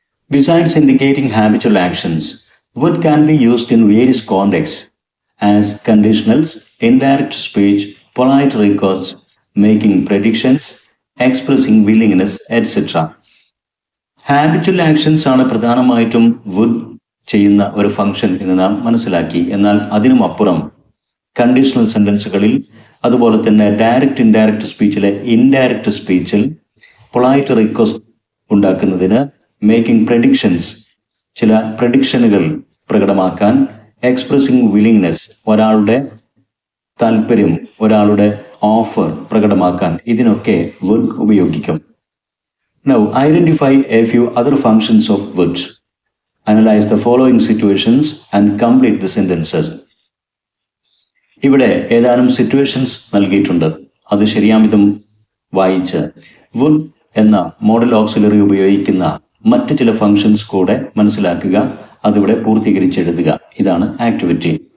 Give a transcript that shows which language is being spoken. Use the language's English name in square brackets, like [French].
[English] Besides indicating habitual actions, would can be used in various contexts as conditionals, indirect speech, polite records, making predictions, expressing willingness, etc. [Malayalam] Habitual actions ആണ് പ്രധാനമായിട്ടും would ചെയ്യുന്ന ഒരു function എന്ന് നാം മനസ്സിലാക്കി. എന്നാൽ അതിനും അപ്പുറം കണ്ടീഷണൽ സെന്റൻസുകളിൽ, അതുപോലെ തന്നെ direct indirect സ്പീച്ചിലെ indirect സ്പീച്ചിൽ polite request ഉണ്ടാക്കുന്നതിന്, മേക്കിംഗ് പ്രഡിക്ഷൻസ്, ചില പ്രഡിക്ഷനുകൾ പ്രകടമാക്കാൻ, എക്സ്പ്രസിംഗ് വില്ലിങ്നെസ്, ഒരാളുടെ താല്പര്യം, ഒരാളുടെ ഓഫർ പ്രകടമാക്കാൻ, ഇതിനൊക്കെ വുഡ് ഉപയോഗിക്കും. [English] Now identify a few other functions of would. Analyze the following situations and complete the sentences. [Malayalam] ഇവിടെ ഏതാനും സിറ്റുവേഷൻസ് നൽകിയിട്ടുണ്ട്. അത് ശരിയാമിതം വായിച്ച് വുഡ് എന്ന മോഡൽ ഓക്സിലറി ഉപയോഗിക്കുന്ന മറ്റ് ചില ഫങ്ഷൻസ് കൂടെ മനസ്സിലാക്കുക, അതിവിടെ പൂർത്തീകരിച്ചെഴുതുക. ഇതാണ് ആക്ടിവിറ്റി.